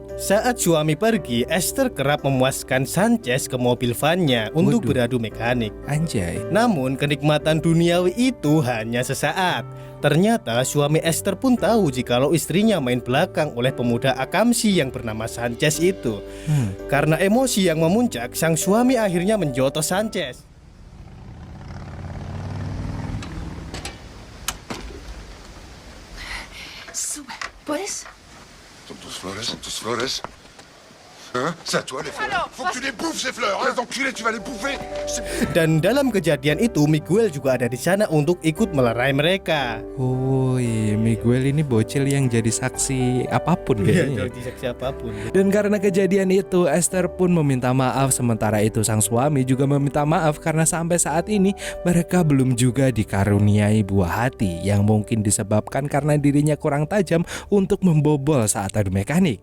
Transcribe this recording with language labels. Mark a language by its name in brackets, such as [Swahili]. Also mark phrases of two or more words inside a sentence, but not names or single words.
[Indonesian] Saat suami pergi, Esther kerap memuaskan Sanchez ke mobil vannya untuk beradu mekanik. Anjay. Namun kenikmatan duniawi itu hanya sesaat. Ternyata suami Esther pun tahu jikalau istrinya main belakang oleh pemuda Akamsi yang bernama Sanchez itu. Karena emosi yang memuncak, sang suami akhirnya menjotos Sanchez. [Spanish] Sube. ¿Puedes? Son tus flores. [French] Hein? C'est à toi les fleurs. Faut que tu les bouffes ces fleurs, hein, enculé, tu vas les bouffer. [Indonesian] Dan dalam kejadian itu, Miguel juga ada di sana untuk ikut melerai mereka. Miguel ini bocil yang jadi saksi apapun kayaknya. Jadi saksi apapun. Dan karena kejadian itu, Esther pun meminta maaf. Sementara itu sang suami juga meminta maaf karena sampai saat ini mereka belum juga dikaruniai buah hati yang mungkin disebabkan karena dirinya kurang tajam untuk membobol saat adu mekanik.